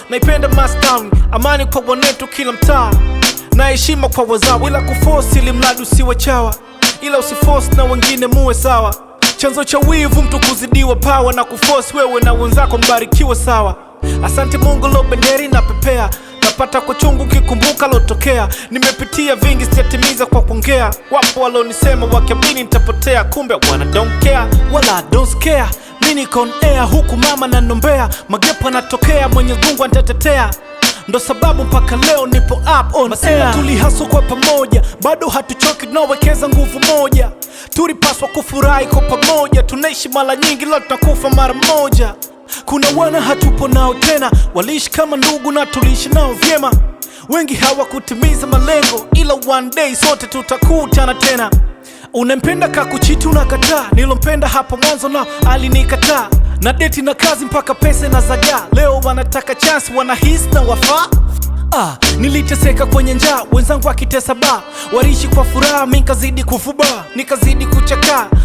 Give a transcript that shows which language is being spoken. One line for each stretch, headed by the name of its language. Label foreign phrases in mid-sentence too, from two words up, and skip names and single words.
Swahili: Naipenda Mass Town, amani kwa wanetu kila mtaa, na heshima kwa wazao, ila kuforce ili mradi usiwe chawa, ila usiforce na wengine muwe sawa. Chanzo cha wivu mtu kuzidiwa power na kuforce wewe na wenzako mbarikiwe sawa. Asante Mungu lo benderi na pepea, napata kwa chungu kikumbuka lotokea. Nimepitia vingi sijatimiza kwa kuongea, wapo walonisema wakiamini nitapotea, kumbe wana
English: don't care,
Swahili: wala
English: don't care.
Swahili: Mi niko
English: on air,
Swahili: huku mama nanombea, magepo anatokea, Mwenyezi Mungu anitetetea. Ndo sababu mpaka leo nipo
English: up on
Swahili: Masela air. Tulihaso kwa pamoja, bado hatuchoki, tunawekeza nguvu moja. Tulipaswa kufurahi kwa pamoja, tunaishi mara nyingi, leo tunakufa mara moja. Kuna wana hatupo nao tena, waliishi kama ndugu na tuliishi nao vyema. Wengi hawakutimiza malengo, ila
English: one day
Swahili: sote tutakutana tena. Unempenda kakuchiti unakataa, nilompenda hapo mwanzo na alinikataa. Na deti na kazi mpaka pesa inazagaa, leo wanataka chance, wanahisi na wafaa. Ah, niliteseka kwenye njaa, wenzangu wakitesa ba, waliishi kwa furaha, mi nkazidi kufuba, nikazidi kuchakaa.